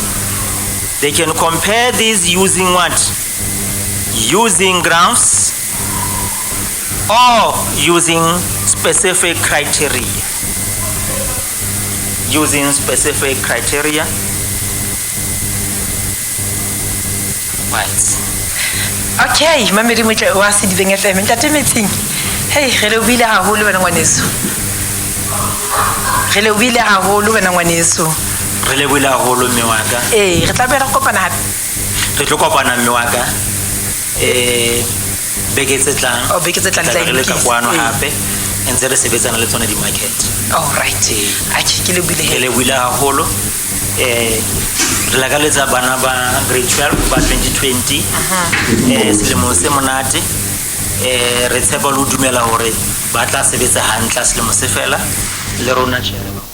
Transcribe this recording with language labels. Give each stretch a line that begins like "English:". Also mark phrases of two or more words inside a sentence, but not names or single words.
English: They can compare these using what? Using graphs or using specific criteria. Using specific criteria. Right.
Southern Sotho: Okay, mamedi motle wa Sedibeng FM ntate Metsing. Hey, re le bile haholo wena ngwaneso. Re le bile haholo wena ngwaneso. Re le bile haholo mme wa ka. Re tla be re kopana hape. Re tlo kopana mme wa ka. Beke tse tlang. Oh, beke tse tlang re le ka kwano hape. Ntse re sebetsana le tsona di market.
English: All right.
Southern Sotho: A ke le bile. Re le bile haholo. Re la ka letsa bana ba grade 12 ba 2020 selemo se monate re tshepa lo dumela hore ba tla sebetsa hantle selemo se fela le rona